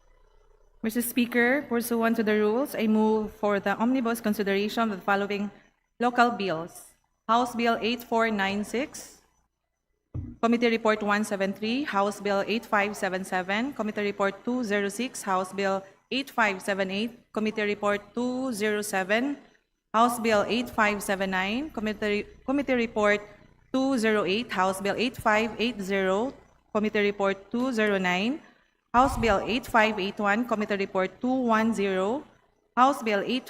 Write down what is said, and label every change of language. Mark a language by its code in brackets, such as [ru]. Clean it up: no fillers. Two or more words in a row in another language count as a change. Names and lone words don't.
[en] Mr. Speaker, pursuant to the rules, I move for the omnibus consideration of the following Local bills. House Bill 8496, Committee Report 173, House Bill 8577, Committee Report 206, House Bill 8578, Committee Report 207, House Bill 8579, Committee Report 208, House Bill 8580, Committee Report 209, House Bill 8581, Committee Report 210, House Bill